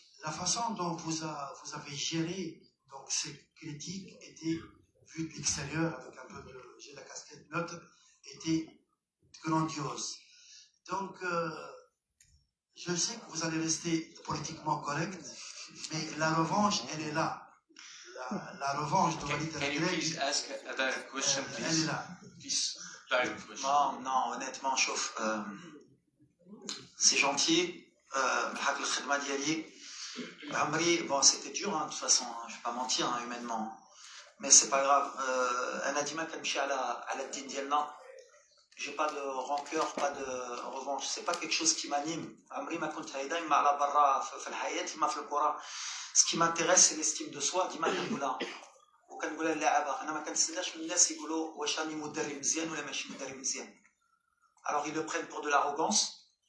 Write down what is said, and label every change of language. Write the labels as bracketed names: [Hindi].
[French] La façon dont vous avez géré donc, ces critiques était, vue de l'extérieur, avec un peu de j'ai la casquette neutre, était grandiose. Donc, je sais que vous allez rester politiquement correct, mais la revanche, elle est là. La revanche de Walid [English] Can you please ask a direct question, please? [French] Elle est là. [English] Please, direct question. [French] Non, honnêtement, chauffe. C'est gentil. [Arabic] بالحق الخدمة ديالي عمري [French] bon c'était dur hein, de toute façon je vais pas mentir hein, humainement mais c'est pas grave [Arabic] انا ديما كنمشي على الدين ديالنا [French] j'ai pas de rancœur pas de revanche c'est pas quelque chose qui m'anime [Arabic] عمري ما كنت هيدا اما على برا في الحياة اما في الكرة [French] ce qui m'intéresse c'est l'estime de soi [Arabic] ديما كنقولها وكنقولها للاعبة انا ما كنستناش من الناس يقولوا واش راني مدرب مزيان [French] ولا ماشي مدرب مزيان alors ils le prennent pour de l'arrogance.